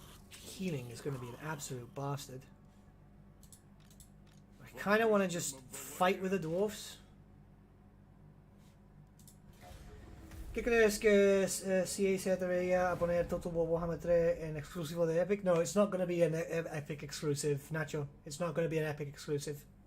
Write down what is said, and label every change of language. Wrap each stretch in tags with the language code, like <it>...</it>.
<en>Healing is going to be an absolute bastard. I kind of want to just fight with the dwarfs.</en> <es>¿Qué crees que CA se atrevería a poner Total War Warhammer 3 en exclusivo de Epic?</es> <en>No, it's not going to be an Epic exclusive, Nacho. It's not going to be an Epic exclusive.</en>